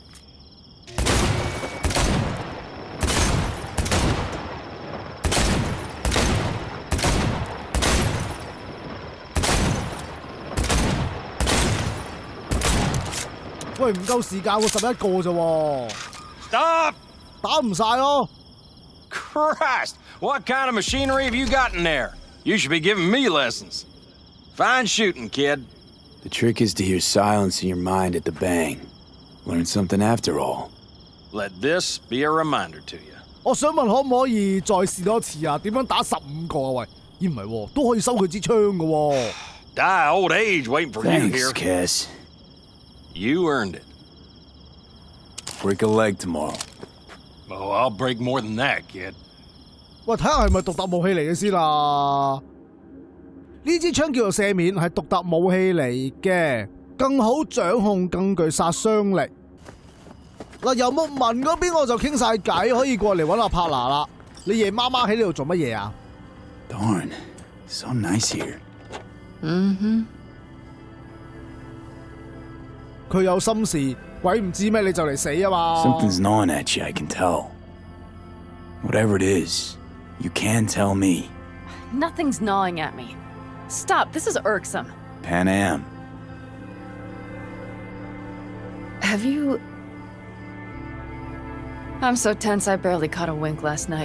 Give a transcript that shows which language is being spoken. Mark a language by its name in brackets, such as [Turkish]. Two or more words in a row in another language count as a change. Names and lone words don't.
[Cantonese] 喂，唔夠時間喎，11個啫喎。 [English] Stop! [Cantonese] 打唔晒咯。 [English] Christ! What kind of machinery have you got in there? You should be giving me lessons. Fine shooting, kid. The trick is to hear silence in your mind at the bang. Learn something after all. Let this be a reminder to you. [Cantonese] 我想問可唔可以再試多次啊？點樣打15個啊？喂，咦唔係喎，都可以收佢支槍㗎喎。 [English] Die old age waiting for you here. Thanks, Cass. You earned it. Break a leg tomorrow. Oh, I'll break more than that, kid. [Cantonese] 喂，睇下係咪獨特武器嚟嘅先啦。呢支槍叫做赦免，係獨特武器嚟嘅，更好掌控，更具殺傷力。嗱，由木文嗰邊我就傾晒偈，可以過嚟揾阿柏拿啦。你夜媽媽喺呢度做乜嘢啊 [English] Darn, so nice here. [Cantonese] 佢有心事，鬼唔知咩你就嚟死啊嘛。 [English] Something's gnawing at you, I can tell. Whatever it is, you can tell me. Nothing's gnawing at me. Stop, this is irksome. Pan Am. Have you... I'm so tense I barely caught a wink last night.